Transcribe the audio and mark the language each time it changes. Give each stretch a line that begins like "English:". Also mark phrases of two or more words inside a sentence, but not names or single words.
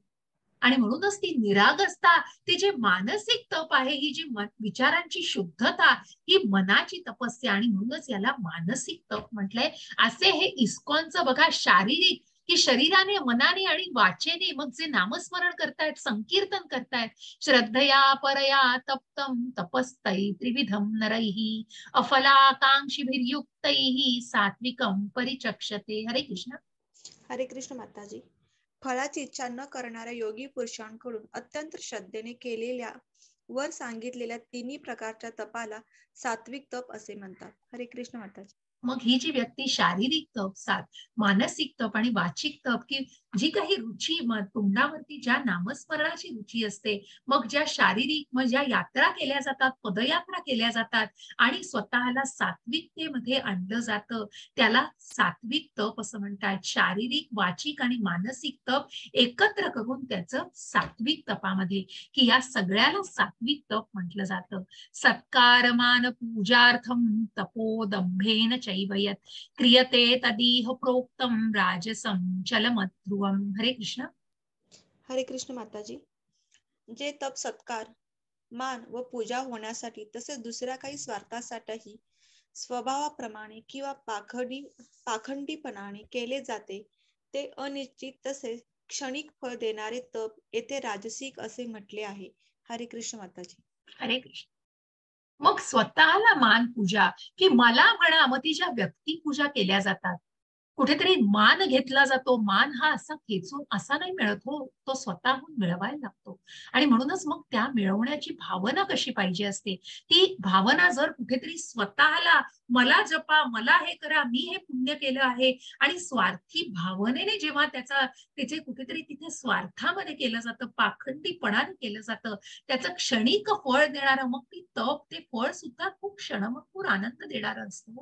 Marathi: आणि म्हणूनच ती निरागसता, ती जे मानसिक तप आहे, ही जी विचारांची शुद्धता, ही मनाची तपस्या आणि म्हणूनच याला मानसिक तप म्हटलंय. असे हे इस्कॉनचं बघा शारीरिक की शरीराने, मनाने आणि वाचेने मग जे नामस्मरण करतायत, संकीर्तन करतायत,
Sanskrit: श्रद्धया परया तप्तम तपस्तै त्रिविधम नरैहि अफलाकांक्षिभिर्युक्तैहि सात्विकम परिचक्षते.
Marathi: हरे कृष्ण. हरे कृष्ण माताजी. फळाची इच्छा न करणाऱ्या योगी पुरुषांकडून अत्यंत श्रद्धेने केलेल्या वर सांगितलेल्या तिन्ही प्रकारच्या तपाला सात्विक तप असे म्हणतात. हरे कृष्ण माताजी. मग ही जी व्यक्ती शारीरिक तप, मानसिक तप आणि वाचिक तप, की जी काही रुची तोंडावरती ज्या नामस्मरणाची रुची असते, मग ज्या शारीरिक मग ज्या यात्रा केल्या जातात, पदयात्रा केल्या जातात आणि स्वतःला सात्विकतेमध्ये आणलं जातं, त्याला सात्विक तप असं म्हणतात. शारीरिक, वाचिक आणि मानसिक तप एकत्र करून त्याचं सात्विक तपामध्ये, की या सगळ्याला सात्विक तप म्हटलं जातं.
Sanskrit: सत्कारमान पूजार्थम तपोदंभेन चैव यत् क्रियते तदीह प्रोक्तम राजसं चलमध्रुवम.
Marathi: हरे कृष्ण. हरे कृष्ण माताजी. जे तप सत्कार, मान व पूजा होण्यासाठी तसेच दुसऱ्या काही स्वार्थासाठीही स्वभावाप्रमाणे किंवा पाखंडीपणाने केले जाते, ते अनिश्चित तसेच क्षणिक फळ देणारे तप येथे राजसिक असे म्हटले आहे. हरे कृष्ण माताजी. हरे कृष्ण. मग स्वतःला मान पूजा, की मला म्हणा, मग ती ज्या व्यक्ती पूजा केल्या जातात, कुठेतरी मान घेतला जातो. मान हा असा खेचून असा नाही मिळत हो, तो स्वतःहून मिळवायला लागतो. आणि म्हणूनच मग त्या मिळवण्याची भावना कशी पाहिजे असते, ती भावना जर कुठेतरी स्वतःला मला जपा, मला हे करा, मी हे पुण्य केलं आहे, आणि स्वार्थी भावनेने जेव्हा त्याचे कुठेतरी तिथे स्वार्थामध्ये केलं जातं, पाखंडीपणाने केलं जातं, त्याचं क्षणिक फळ देणारं मग ती तप, ते फळ सुद्धा खूप क्षणभंगूर आनंद देणारं असतं.